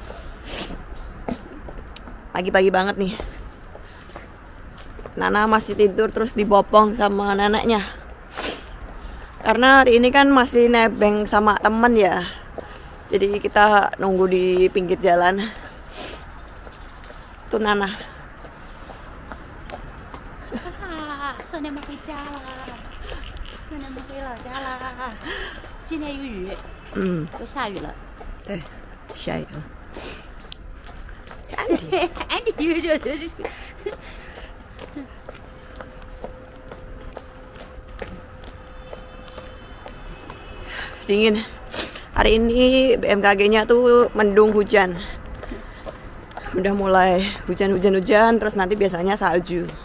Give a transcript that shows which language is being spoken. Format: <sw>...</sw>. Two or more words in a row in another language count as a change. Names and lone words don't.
<id>Pagi-pagi banget nih. Nana masih tidur terus dibopong sama neneknya. Karena hari ini kan masih nebeng sama temen ya. Jadi kita nunggu di pinggir jalan. Tuh Nana.</id> <zh>送你们回家啦！送你们回老家啦！今天有雨，都下雨了。对，下雨了。</zh> <id>Andy juga Dingin. Hari ini BMKG-nya tuh mendung hujan. Udah mulai hujan terus nanti biasanya salju.</id>